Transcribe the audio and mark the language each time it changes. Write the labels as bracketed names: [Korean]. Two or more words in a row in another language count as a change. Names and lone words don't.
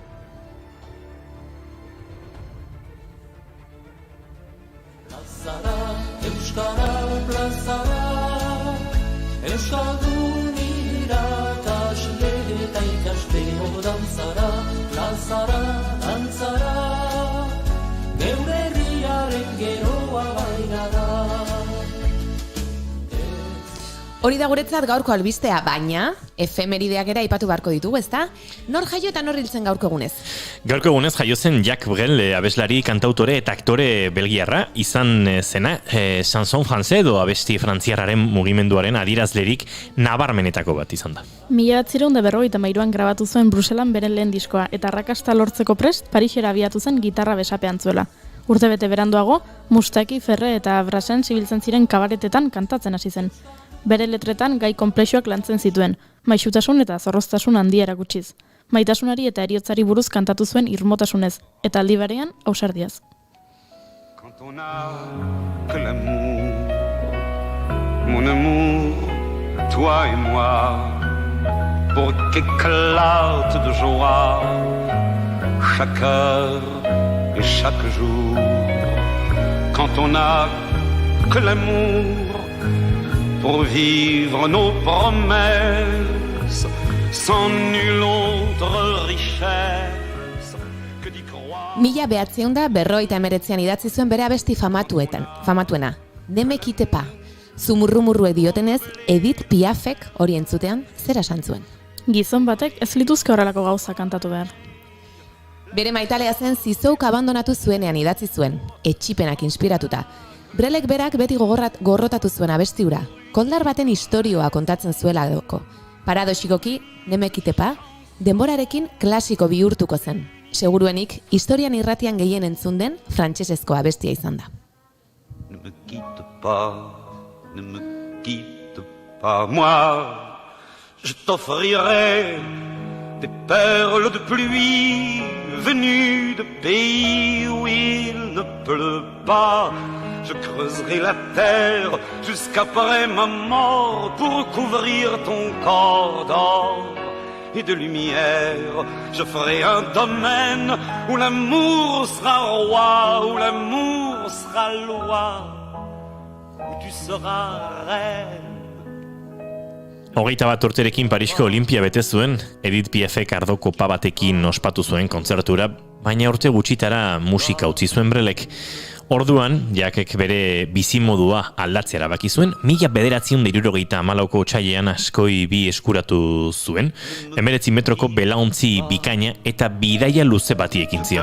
[Basque] Plazara, Euskara plazara, Euskaldun irakasle eta ikasbeo dantzara, plazara, dantzara, geure geroa bairara. Hori da guretzat gaurko albistea, baina efemerideak ere aipatu beharko ditugu, ezta? Nor jaio eta nor hiltzen gaurko egunez? Gaurko egunez jaio zen Jacques Brel, abeslari, kantautore eta aktore belgiarra, izan zena [French] chanson français [Basque] edo abesti frantziarraren mugimenduaren adierazlerik nabarmenetako bat izan da. 1953an grabatu zuen Bruselan beren lehen diskoa, eta arrakasta lortzeko prest Parisera abiatu zen gitarra besapean zuela. Urtebete beranduago, Mustaki, Ferre eta Brassens ibiltzen ziren kabaretetan kantatzen hasi zen. Bere letretan gai konplexuak lantzen zituen, maisutasun eta zorroztasun handia erakutsiz. Maitasunari eta heriotzari buruz kantatu zuen irmotasunez, eta aldi berean ausardiaz. [French] Quand on a que l'amour, mon amour, toi et moi, pour qu'éclate de joie chaque heure et chaque jour. Quand on a que l'amour pour vivre nos promesses sans nulle autre richesse que d'y croire. [Basque] 1959an idatzi zuen bere abesti famatuena. Ne me quitte pas. Zumurrumurruek diotenez, Edith Piafek hori entzutean zer esan zuen. Gizon batek ez lituzke horrelako gauza kantatu behar. Bere maitalea zen Zizouk abandonatu zuenean idatzi zuen, etxipenak inspiratuta. Brelek berak beti gorrotatu zuen abesti hura, koldar baten istorioa kontatzen zuela doko. Paradoxikoki, Ne me quitte pas, denborarekin klasiko bihurtuko zen. Seguruenik, historian irratian gehien entzun den frantsesezko abestia izan da. [French] Ne me quitte pas, ne me quitte pas, moi, je t'offrirai des perles de pluie venues de pays où il ne pleut pas. Je creuserai la terre jusqu'après ma mort pour couvrir ton corps d'or et de lumière. Je ferai un domaine où l'amour sera roi, où l'amour sera loi, où tu seras reine. [Basque] 21 urterekin Parisko Olimpia bete zuen, Edith Piafek ardo kopa batekin ospatu zuen kontzertura, baina urte gutxitara musika utzi zuen Brelek. Orduan, Jakek bere bizimodua aldatzea erabaki zuen, 1974ko otsailean askoi bi eskuratu zuen, 19 metroko belaontzi bikaina eta bidaia luze bati ekin zion.